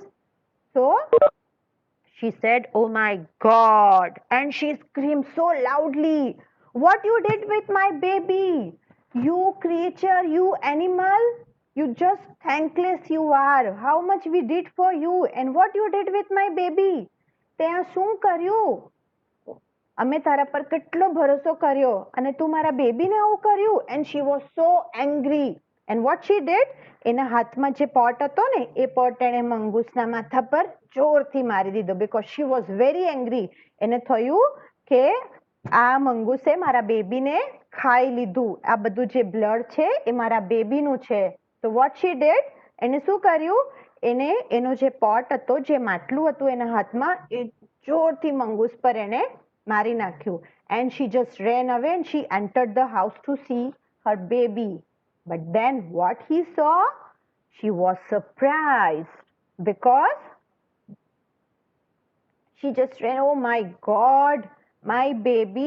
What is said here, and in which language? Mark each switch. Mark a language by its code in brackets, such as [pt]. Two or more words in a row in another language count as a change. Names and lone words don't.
[en] So she said, oh my God. And she screamed so loudly, what you did with my baby? You creature, you animal, you just thankless you are. How much we did for you and what you did with my baby? [gu] તે શું કર્યું? અમે તારા પર કેટલો ભરોસો કર્યો અને તું મારા બેબીને આવું કર્યું. [en] And she was so angry. And what she did, [gu] એના હાથમાં જે પોટ હતો ને એ પોટ એણે મંગૂસના માથા પર જોરથી મારી દીધો, [en] because she was very angry. [gu] એને થયું કે આ મંગૂસે મારા બેબીને ખાઈ લીધું. આ બધું જે બ્લડ છે એ મારા બેબીનું છે. તો [en] what she did, [gu] એને શું કર્યું, એને એનો જે પોટ હતો, જે માટલું હતું એના હાથમાં, એ જોરથી મંગૂસ પર એને મારી નાખ્યું. [en] And she just ran away and she entered the house to see her baby. But then what he saw? She was surprised because she just ran, oh my God, my baby.